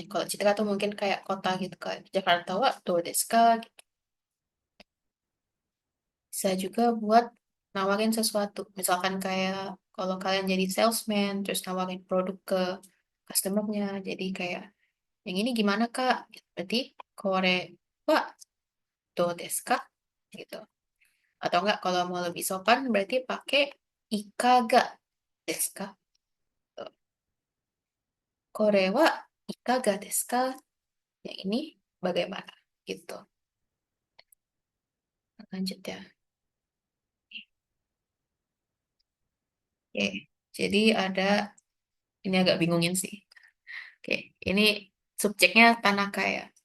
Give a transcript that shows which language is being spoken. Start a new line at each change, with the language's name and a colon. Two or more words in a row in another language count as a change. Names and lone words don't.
Indonesian: Kalau citra tuh mungkin kayak kota gitu kan.
Japanese: ジャカルタはどうですか?
Indonesian: Bisa juga buat nawarin sesuatu. Misalkan kayak kalau kalian jadi salesman, terus nawarin produk ke customernya. Jadi kayak, yang ini gimana Kak?
Japanese: Berarti これはどうですか?
Indonesian: Gitu. Atau enggak kalau mau lebih sopan berarti pakai
Japanese: いかがですか? Tuh. これはいかがですか?
Indonesian: Yang ini bagaimana? Gitu. Lanjut ya. Oke. Jadi ada, ini agak bingungin sih. Oke, ini subjeknya Tanaka ya.